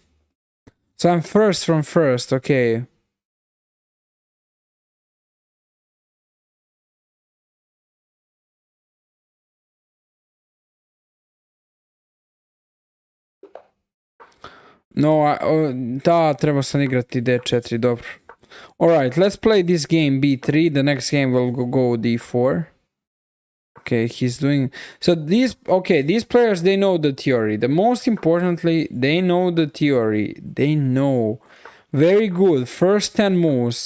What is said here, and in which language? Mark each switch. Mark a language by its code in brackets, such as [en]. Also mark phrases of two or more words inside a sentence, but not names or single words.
[en] So I'm first from first, okay. No, [hr] da, treba sam igrati D4, dobro. [en] Alright, let's play this game B3. The next game will go D4. Okay, he's doing... So these players, they know the theory. The most importantly, they know the theory. They know. Very good. First 10 moves.